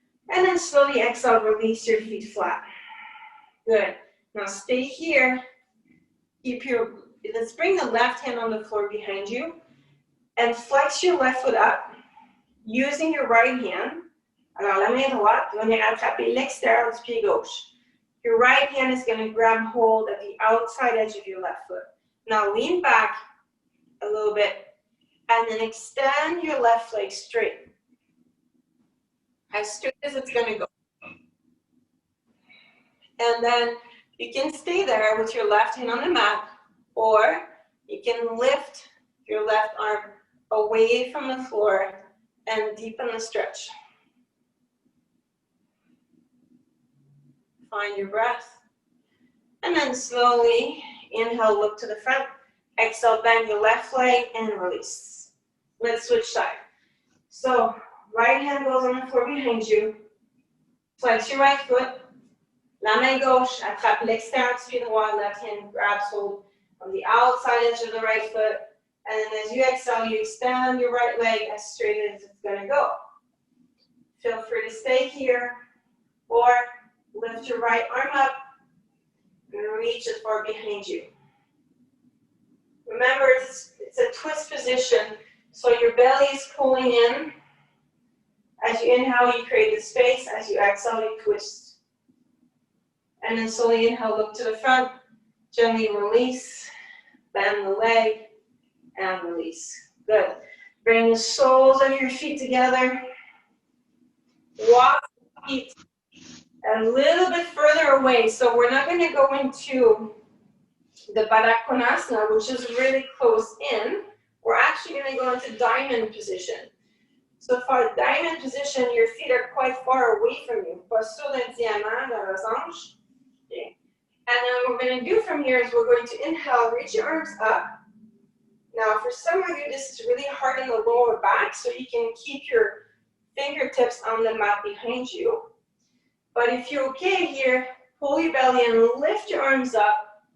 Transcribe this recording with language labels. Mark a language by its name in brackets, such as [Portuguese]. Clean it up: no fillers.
[English] And then slowly exhale, release your feet flat. Good. Now stay here. Let's bring the left hand on the floor behind you and flex your left foot up using your right hand. [French] Alors la main droite va venir attraper l'extérieur du pied gauche. [English] Your right hand is going to grab hold of the outside edge of your left foot. Now lean back a little bit and then extend your left leg straight. As straight as it's going to go. And then you can stay there with your left hand on the mat, or you can lift your left arm away from the floor and deepen the stretch. Find your breath. And then slowly inhale, look to the front. Exhale, bend your left leg and release. Let's switch side. So right hand goes on the floor behind you. Flex your right foot. [French] La main gauche attrape l'extérieur du pied droit. [English] Left hand grabs hold on the outside edge of the right foot. And then as you exhale, you extend your right leg as straight as it's going to go. Feel free to stay here or lift your right arm up and reach as far behind you. Remember, it's a twist position, so your belly is pulling in. As you inhale, you create the space. As you exhale, you twist. And then slowly inhale, look to the front. Gently release. Bend the leg and release. Good. Bring the soles of your feet together. Walk the feet a little bit further away. So we're not going to go into the Baddha Konasana, which is really close in. We're actually going to go into diamond position. So for diamond position, your feet are quite far away from you. [French] Posture d'un diamant dans les hanches. [English] Okay. And then what we're going to do from here is we're going to inhale, reach your arms up. Now for some of you, this is really hard in the lower back, so you can keep your fingertips on the mat behind you. But if you're okay here, pull your belly and lift your arms up.